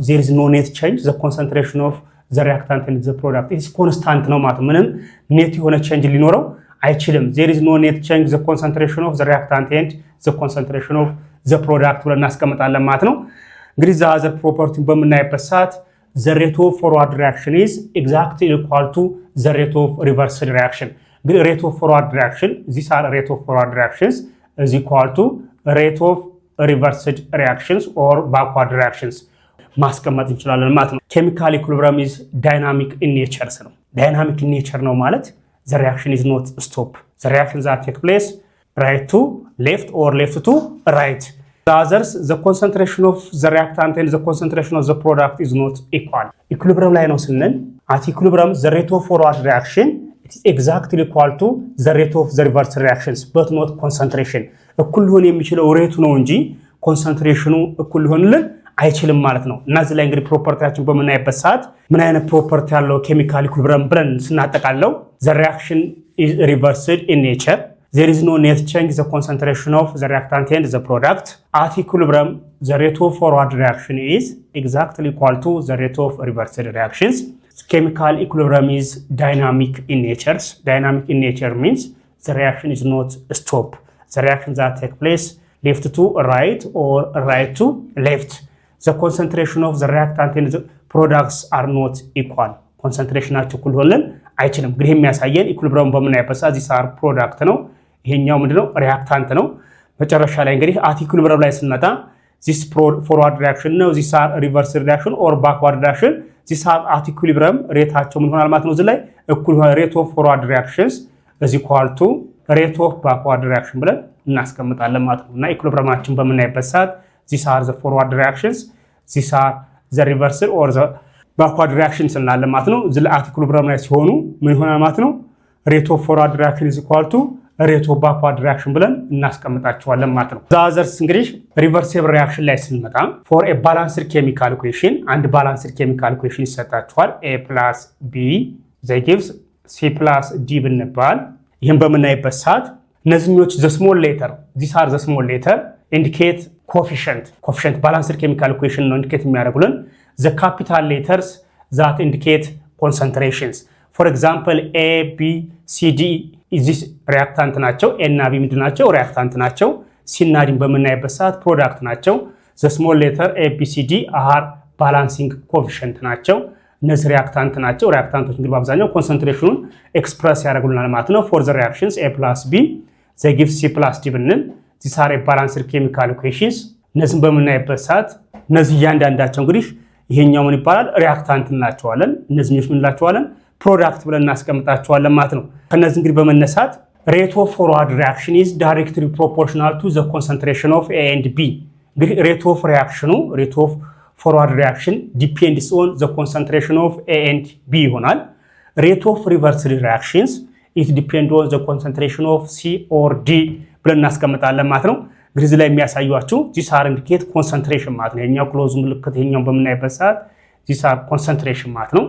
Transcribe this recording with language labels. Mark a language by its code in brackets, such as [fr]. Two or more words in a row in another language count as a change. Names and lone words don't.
[en] There is no net change the concentration of the reactant and the product is constant [am] ነው ማለት ነው። ምንም ኔት የሆነ ቼንጅ ሊኖረው አይችልም። [en] There is no net change the concentration of the reactant and the concentration of the product [am] ብለን እናስቀምጣለን ማለት ነው። እንግዲህ [en] the other property [am] በምናይበት ሰዓት [en] the rate of forward reaction is exactly equal to the rate of reverse reaction. The rate of forward reaction, these are rate of forward reactions is equal to rate of reversed reactions or backward reactions [am] ማስቀመጥ እንችላለን ማለት ነው። [en] chemical equilibrium is dynamic in nature ነው። dynamic in nature [am] ነው ማለት [en] the reaction is not stop. The reactions that take place right to left or left to right. The others, the concentration of the reactant and the concentration of the product is not equal. Equilibrium [am] ላይ ነው ስንል [en] at equilibrium the rate of forward reaction it is exactly equal to the rate of the reverse reactions but not concentration. [am] እኩል ሊሆን የሚችለው ሬቱ ነው እንጂ ኮንሰንትሬሽኑ እኩል ሊሆንልን አይችልም ማለት ነው። እና እዚህ ላይ እንግዲህ ፕሮፐርቲያችን በመናይበት ሰዓት ምን አይነት ፕሮፐርቲ ያለው [en] chemical equilibrium [am] ብለን ስናጠቃለው [en] the reaction is reversed in nature. There is no net change the concentration of the reactant and the product. At equilibrium, the rate of forward reaction is exactly equal to the rate of reversed reactions. Chemical equilibrium is dynamic in nature. Dynamic in nature means the reaction is not stop. The reactions that take place left to right or right to left. The concentration of the reactant and the products are not equal. [am] Concentration እኩል ሆነን አይችልም። እንግዲህ የሚያሳየን ኢኩሊብሪየም በምናይበት ሰዓት [en] this are product [am] ነው፣ ይሄኛው ምንድነው ሪአክታንት ነው። መጨረሻ ላይ እንግዲህ [en] at equilibrium [am] ላይ ስንመጣ [en] this forward reaction [am] ነው፣ [en] this are reverse reaction or backward reaction። this are at equilibrium [am] ሬታቸው ምን ሆናል ማለት ነው። እዚህ ላይ እኩል ሆነ [en] rate of forward reactions is equal to rate of backward reaction [am] ብለን እናስቀምጣለን ማለት ነው። እና ኢኩሊብሪየማችን በምናይበት ሰዓት [en] these are the forward reactions, these are the reverse or the backward reactions [am] እንላለን ማለት ነው። እዚህ ላይ [en] at equilibrium [am] ላይ ሲሆኑ ምን ይሆናል ማለት ነው [en] rate of forward reaction is equal to rate of backward reaction [am] ብለን እናስቀምጣቸዋለን ማለት ነው። ዛዘርስ እንግዲህ [en] reversible reaction [am] ላይ ስንመጣ [en] for a balanced chemical equation አንድ balanced chemical equation ይሰጣችኋል a plus b that gives c plus d [am] ብንባል ይሄን በመናይበት ሰዓት እነዚህኞች [en] the small letter these are the small letter indicate coefficient balanced chemical equation ነው indicate የሚያደርጉልን the capital letters that indicate concentrations. For example a b c d is reactant [am] ናቸው a እና b ምንድን ናቸው [en] reactant [am] ናቸው c እና d በመናይበት ሰዓት [en] product ናቸው the small letter a b c d are balancing coefficient [am] ናቸው እነዚህ ሪአክታንት ናቸው ሪአክታንቶች እንግዲህ በአብዛኛው ኮንሰንትሬሽኑን ኤክስፕረስ ያደርጉልናል ማለት [en] ነው for the reactions a plus b they give c plus d ብንል these are a balanced chemical equations [am] እነዚህን በመናይበት ሰዓት እነዚህ እያንዳንዳቸው እንግዲህ ይሄኛው ምን ይባላል ሪአክታንት እንላቸዋለን እነዚህኞች ምን እንላቸዋለን ፕሮዳክት ብለን እናስቀምጣቸዋለን ማለት ነው። ከነዚህ እንግዲህ በመነሳት [en] rate of forward reaction is directly proportional to the concentration of a and b እንግዲህ rate of forward reaction depends on the concentration of a and b ይሆናል። rate of reverse reactions it depends on the concentration of c or d [am] ብለን እናስቀምጣለን ማለት ነው። እንግዲህ እዚህ ላይ የሚያሳዩአችሁ [en] these are indicate concentration [am] ማለት ነው። የኛው ክሎዝ ምልክት የኛው በመናይበት ሰዓት [en] these are concentration [am] ማለት ነው።